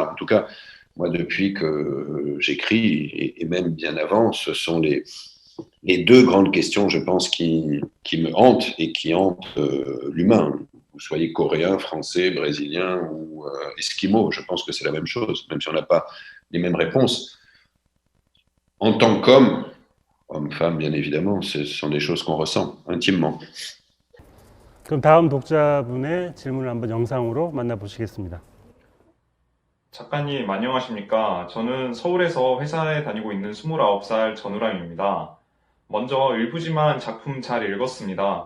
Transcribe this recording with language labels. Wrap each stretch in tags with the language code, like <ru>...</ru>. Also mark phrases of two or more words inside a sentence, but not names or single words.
<fr>En tout cas, moi, depuis que j'écris, et même bien avant, ce sont les deux grandes questions, je pense, qui me hantent et qui hantent l'humain. Vous soyez coréen, français, brésilien ou esquimau, je pense que c'est la même chose, même si on n'a pas les mêmes réponses. En tant qu'homme, homme-femme, bien évidemment, ce sont des choses qu'on ressent intimement.</fr> <ko>그럼 다음 독자분의 질문을 한번 영상으로 만나보시겠습니다. 작가님, 안녕하십니까? 저는 서울에서 회사에 다니고 있는 29살 전우람입니다. 먼저 일부지만 작품 잘 읽었습니다.</ko>